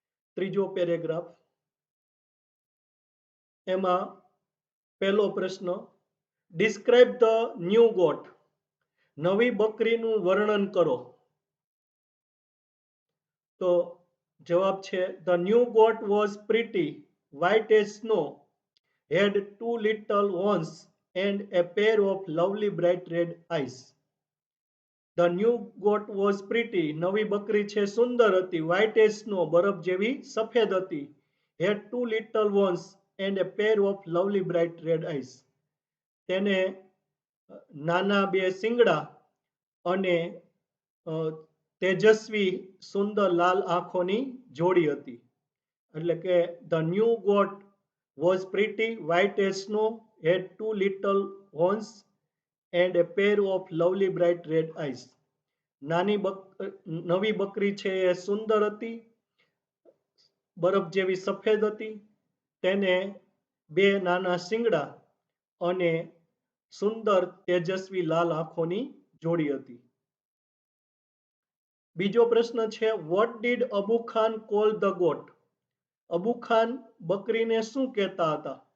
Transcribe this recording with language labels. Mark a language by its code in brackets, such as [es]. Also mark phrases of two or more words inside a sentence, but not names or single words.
[gu] ત્રીજો પેરેગ્રાફ, એમાં પહેલો પ્રશ્ન, [en] describe the new goat, [gu] નવી બકરીનું વર્ણન કરો. તો જવાબ છે, [en] the new goat was pretty white as snow, had two little horns and a pair of lovely bright red eyes. the new goat was pretty, [gu] નવી બકરી છે સુંદર હતી, [en] white as snow, [gu] બરફ જેવી સફેદ હતી, [en] had two little horns and a pair of lovely bright red eyes. [gu] તેને નાના બે શિંગડા અને તેજસ્વી સુંદર લાલ આંખોની જોડી હતી. એટલે કે [en] the new goat was pretty white as snow, had two little horns and a pair of lovely bright red eyes. [gu] નવી બકરી છે એ સુંદર હતી, બરફ જેવી સફેદ હતી, તેને બે નાના શિંગડા અને સુંદર તેજસ્વી લાલ આંખોની જોડી હતી. બીજો પ્રશ્ન છે, [en] what did Abu Khan call the goat, [gu] અબુ ખાન બકરીને શું કહેતા હતા?